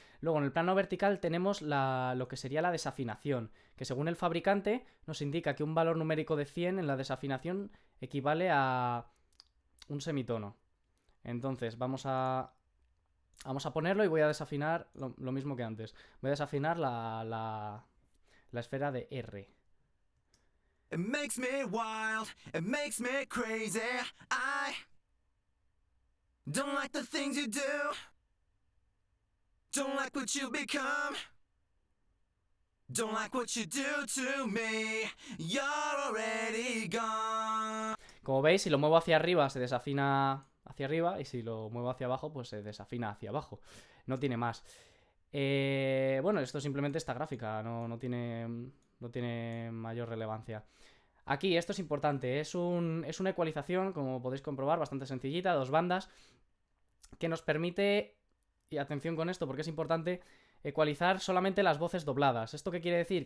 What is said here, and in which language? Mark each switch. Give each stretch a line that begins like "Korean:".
Spanish: Luego en el plano vertical tenemos lo que sería la desafinación, que según el fabricante nos indica que un valor numérico de 100 en la desafinación equivale a un semitono. Entonces vamos a ponerlo y voy a desafinar lo mismo que antes. Voy a desafinar la esfera de R.
English: It makes me wild, it makes me crazy. I don't like the things you do. Don't like what you become. Don't like what you do to me. You're already gone.
Spanish: Como veis, si lo muevo hacia arriba se desafina hacia arriba y si lo muevo hacia abajo pues se desafina hacia abajo. No tiene más. Bueno, esto simplemente esta gráfica, no tiene mayor relevancia. Aquí, esto es importante, es una ecualización, como podéis comprobar, bastante sencillita, 2 bandas, que nos permite, y atención con esto porque es importante, ecualizar solamente las voces dobladas. ¿Esto qué quiere decir?